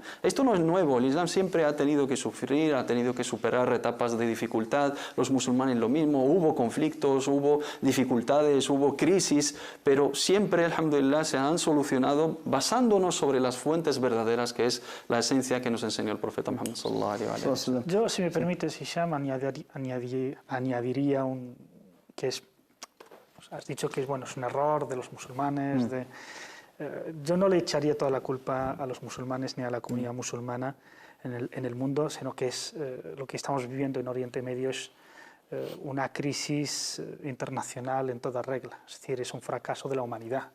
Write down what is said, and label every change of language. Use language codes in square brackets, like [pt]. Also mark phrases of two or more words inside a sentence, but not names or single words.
[es] Esto no es nuevo, el Islam siempre ha tenido que sufrir, ha tenido que superar etapas de dificultad, los musulmanes lo mismo, hubo conflictos, hubo dificultades, hubo crisis, pero siempre, alhamdulillah, se han solucionado basándonos sobre las fuentes verdaderas, que es la esencia que nos enseñó el profeta Muhammad [ar] صلى الله عليه وسلم. [es] Yo, si me permites, Hisham, añadiría que es, pues, has dicho que es un error de los musulmanes, yo no le echaría toda la culpa a los musulmanes ni a la comunidad musulmana en el mundo, sino que es lo que estamos viviendo en Oriente Medio es una crisis internacional en toda regla, es decir, es un fracaso de la humanidad.